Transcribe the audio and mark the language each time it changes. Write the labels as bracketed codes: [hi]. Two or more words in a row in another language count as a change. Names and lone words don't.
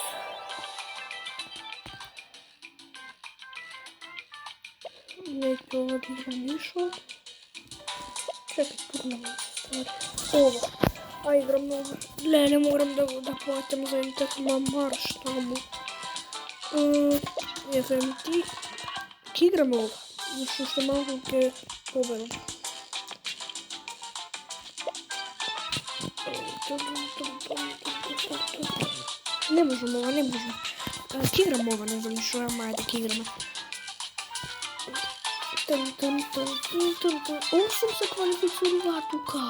[sr] Neću ovo da igram ništa. Čekaj, Tournament stvari. Ovo. A igram ovo. Ne moram da plaćam za Internet marš tamo. FMT. [mk] Ке играме ова, зашто што малку ќе победам. Не можам ова, не можам. Ке играме ова, не знам што е, ама ајде ке играме. Осум се квалифицирува тука.